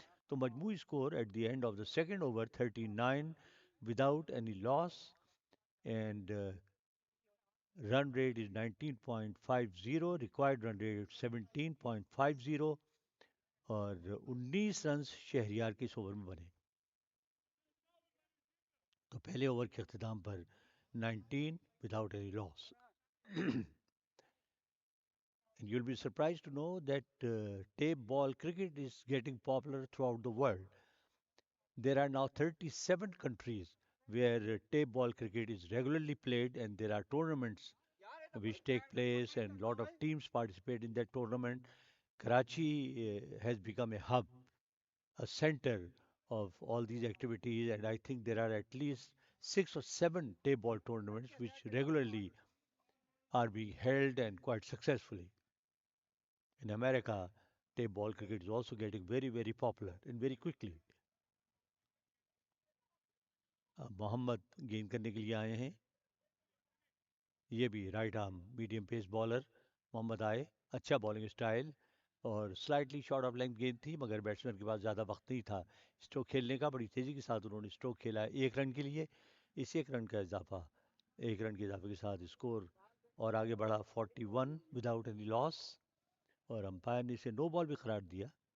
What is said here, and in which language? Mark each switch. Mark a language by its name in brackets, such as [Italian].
[Urdu] تو مجموعی score [English] at the end of the second over 39 without any loss, and run rate is 19.50، required run rate 17.50، [Urdu] اور 19 runs Shahryar کے اس over میں بنے. تو پہلے اوور کے اختتام پر 19 [English] without any loss. And you'll be surprised to know that tape ball cricket is getting popular throughout the world. There are now 37 countries where tape ball cricket is regularly played, and there are tournaments which take place, and a lot of teams participate in that tournament. Karachi has become a hub, a center of all these activities, and I think there are at least 6 or 7 tape ball tournaments which regularly are being held, and quite successfully. In America, tape ball cricket is also getting very, very popular and very quickly. [Urdu] محمد گیند کرنے کے لیے آئے ہیں، یہ بھی [English] Right arm medium pace bowler. [Urdu] محمد آئے، اچھا بالنگ اسٹائل، اور [English] slightly short of length [Urdu] گیند تھی، مگر بیٹسمین کے پاس زیادہ وقت نہیں تھا اسٹروک کھیلنے کا. بڑی تیزی کے ساتھ انہوں نے اسٹروک کھیلا ایک رن کے لیے. اس ایک رن کا اضافہ، ایک رن کے اضافے کے ساتھ اسکور اور آگے بڑھا [English] 41 without any loss, [Urdu] اور امپائر نے اسے نو بال بھی قرار دیا.